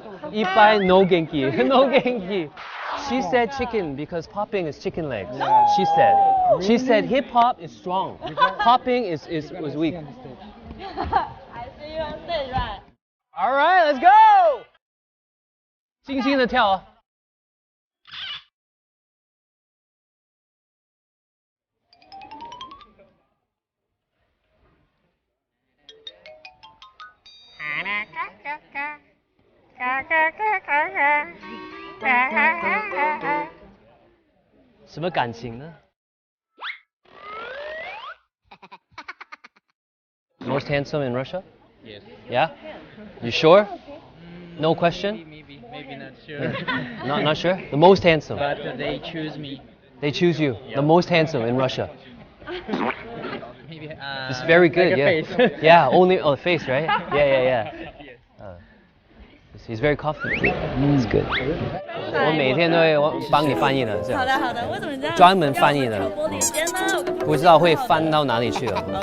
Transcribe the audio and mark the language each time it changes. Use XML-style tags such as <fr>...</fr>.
<ja>いっぱい no 元気 no 元気。</ja> <en>She said chicken because popping is chicken legs. She said hip hop is strong. Popping was weak. I see you on stage, right? All right, let's go.</en> <zh>轻轻的跳啊。什么感情呢</zh> <en>？Most handsome in Russia? Yes. Yeah? You sure? No question? Maybe not sure. Not sure? The most handsome. But they choose me. They choose you. The most handsome in Russia. Maybe. It's very good, like a yeah. face. Yeah, only the face, right? Yeah. He's very confident. It's good.</en> <zh>我每天都会帮你翻译的，这样。好的好的，为什么这样？专门翻译的。玻璃间呢？不知道会翻到哪里去了。</zh>